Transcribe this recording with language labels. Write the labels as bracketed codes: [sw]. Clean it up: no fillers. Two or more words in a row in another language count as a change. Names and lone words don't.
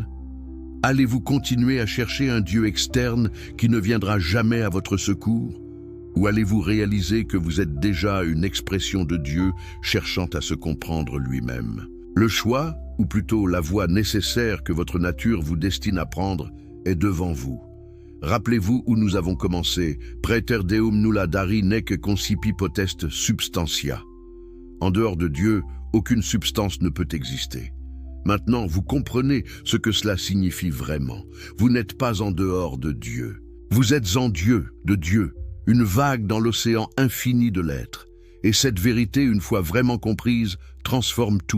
[fr] Allez-vous continuer à chercher un Dieu externe qui ne viendra jamais à votre secours? Ou allez-vous réaliser que vous êtes déjà une expression de Dieu cherchant à se comprendre lui-même? Le choix, ou plutôt la voie nécessaire que votre nature vous destine à prendre, est devant vous. Rappelez-vous où nous avons commencé. [la] Praeter Deum nulla dari nec concipi potest substantia. [fr] En dehors de Dieu, aucune substance ne peut exister. Maintenant, vous comprenez ce que cela signifie vraiment. Vous n'êtes pas en dehors de Dieu. Vous êtes en Dieu, de Dieu, une vague dans l'océan infini de l'être. Et cette vérité, une fois vraiment comprise, transforme tout.